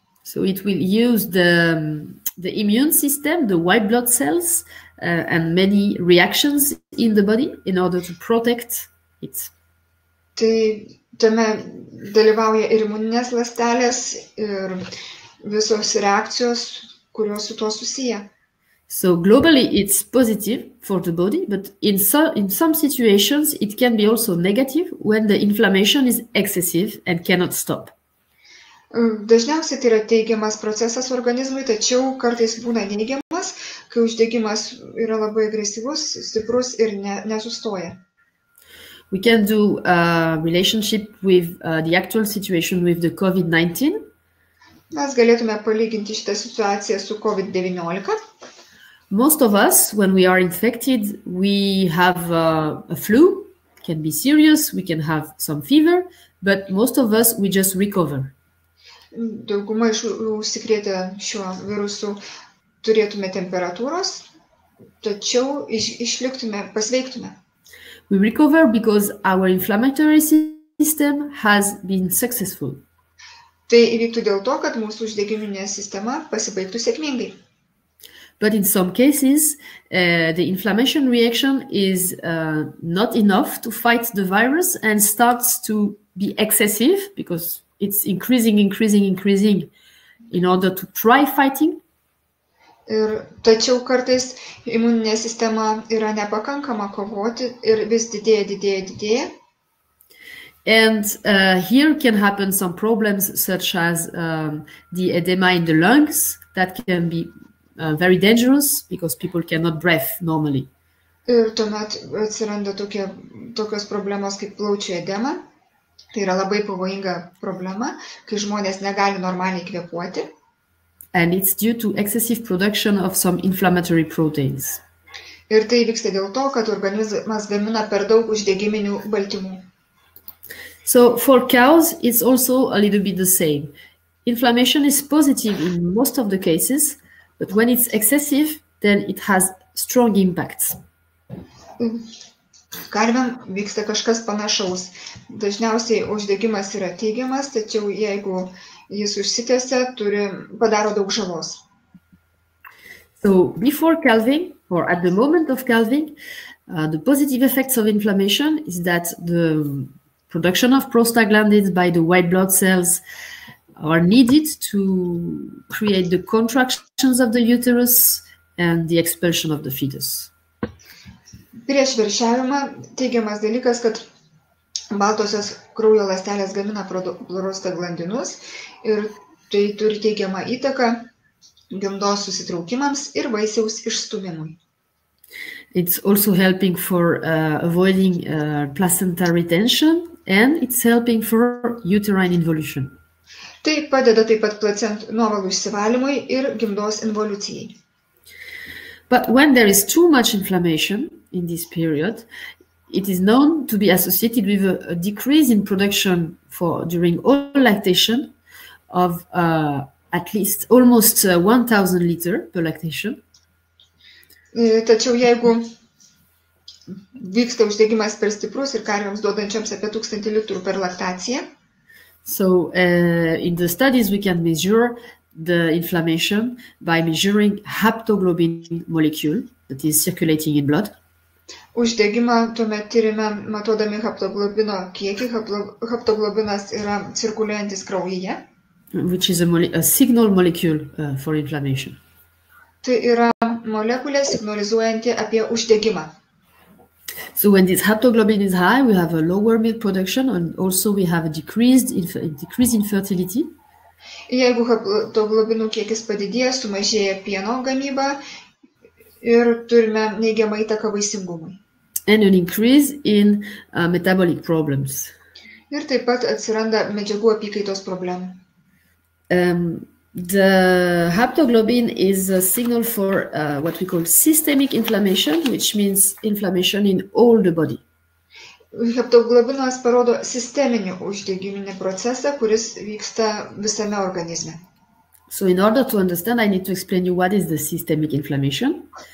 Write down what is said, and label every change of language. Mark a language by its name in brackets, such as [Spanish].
[English] So it will use the immune system, the white blood cells, and many reactions in the body in order to protect it. [Lithuanian] Tai tame dalyvauja ir imuninės ląstelės, ir visos reakcijos, kurios su tuo susiję. [English] So globally it's positive for the body, but in some situations it can be also negative when the inflammation is excessive and cannot stop. [Lithuanian] Dažniausiai tai yra teigiamas procesas organizmui, tačiau kartais būna neigiamas, kai uždegimas yra labai agresyvus, stiprus ir nesustoja. [English] We can do a relationship with the actual situation with the COVID-19. [Lithuanian] Mes galėtume palyginti šitą situaciją su COVID-19. [English] most of us, when we are infected, we have a flu, can be serious, we can have some fever, but most of us, we just recover. [Lithuanian] Dauguma iš užsikrėtę šiuo virusu turėtume temperatūros, tačiau išliktume, pasveiktume. [English] We recover because our inflammatory system has been successful. [Lithuanian] Tai įvyktų dėl to, kad mūsų uždegiminė sistema pasibaigtų sėkmingai. [English] But in some cases, the inflammation reaction is not enough to fight the virus and starts to be excessive because it's increasing in order to try fighting. [Lithuanian] Tačiau kartais imuninė sistema yra nepakankama kovoti ir vis didėja. [English] And here can happen some problems such as the edema in the lungs that can be very dangerous because people cannot breathe normally. [Lithuanian] Ir tuomet atsiranda tokios problemos kaip plaučių edema. Tai yra labai pavojinga problema, kai žmonės negali normaliai kvėpuoti. [English] And it's due to excessive production of some inflammatory proteins. [Lithuanian] Ir tai vyksta dėl to, kad organizmas gamina per daug uždegiminių baltymų. [English] So for cows, it's also a little bit the same. Inflammation is positive in most of the cases, but when it's excessive, then it has strong impacts. [Lithuanian] Karvėm vyksta kažkas panašaus. Dažniausiai uždegimas yra teigiamas, tačiau jeigu jis užsitęsia, padaro daug žalos. [English] So before calving, or at the moment of calving, the positive effects of inflammation is that the production of prostaglandins by the white blood cells are needed to create the contractions of the uterus and the expulsion of the fetus. [Lithuanian] Prieš veršiavimą teigiamas dalykas, kad baltosios kraujo ląstelės gamina prostaglandinus ir tai turi teigiamą įtaką gimdos susitraukimams ir vaisiaus išstūmimui. [English] It's also helping for avoiding placenta retention and it's helping for uterine involution. [Lithuanian] Tai padeda taip pat nuovalų išsivalymui ir gimdos involucijai. [English] But when there is too much inflammation in this period, it is known to be associated with a decrease in production during all lactation of at least almost 1,000 liters per lactation. [Lithuanian] Tačiau jeigu vyksta uždegimas per stiprus ir karvėms duodančioms apie 1000 litrų per laktaciją. [English] So in the studies we can measure the inflammation by measuring haptoglobin molecule that is circulating in blood. [Lithuanian] Uždegimą tuomet tyrime matuodami haptoglobino kiekį. Haptoglobinas yra cirkuliuojantis kraujyje. [English] Which is a signal molecule for inflammation. [Lithuanian] Tai yra molekulė signalizuojanti apie uždegimą. [English] So when this haptoglobin is high, we have a lower milk production and also we have a decrease in fertility. [Lithuanian] Jeigu haptoglobinų kiekis padidėja, sumažėja pieno gamyba ir turime neigiamą įtaką vaisingumui. [English] And an increase in metabolic problems. [Lithuanian] Ir taip pat atsiranda medžiagų apykaitos problemų. [English] The haptoglobin is a signal for what we call systemic inflammation, which means inflammation in all the body. [Lithuanian] Haptoglobinas parodo sisteminį uždegiminį procesą, kuris vyksta visame organizme. [English] So in order to understand, I need to explain you what is the systemic inflammation.